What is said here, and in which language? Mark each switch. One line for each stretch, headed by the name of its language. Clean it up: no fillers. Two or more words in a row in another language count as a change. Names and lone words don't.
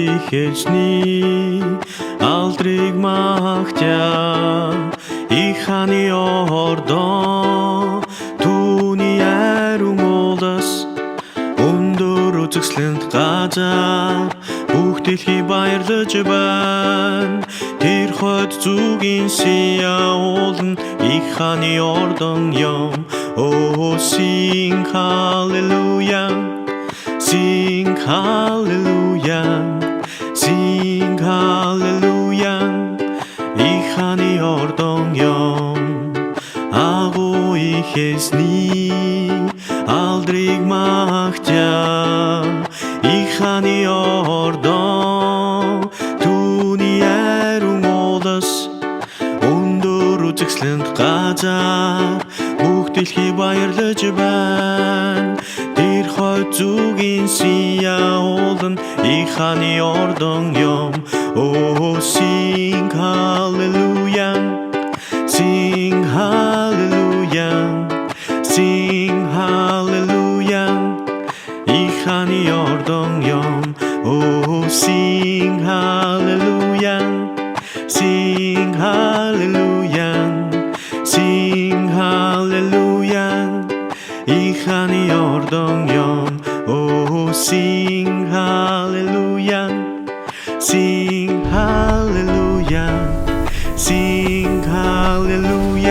Mongolian: эзний алдрыг магтя их хааны ордон түүний ариун уулаас өндөр үзэсгэлэнт газар бүх дэлхий баярлаж байна. Тэр хойд зүгийн Сиаул их хааны ордон юм.
English: Oh, sing hallelujah, sing hallelujah, sing hallelujah.
Mongolian: Ich хааны ордон юм. Агуу их эзний алдрыг магтя их хааны ордон түүний ариун уулаас өндөр үзэсгэлэнт газар бүх дэлхий баярлаж байна. Тэр хойд зүгийн Сиаул их хааны ордон юм.
English: Oh, sing hallelujah, sing hallelujah, sing hallelujah.
Mongolian: Ich хааны ордон юм.
English: Oh, sing hallelujah, sing hallelujah, sing hallelujah.
Mongolian: Ich хааны ордон юм.
English: Oh, sing hallelujah, sing hallelujah, sing hallelujah.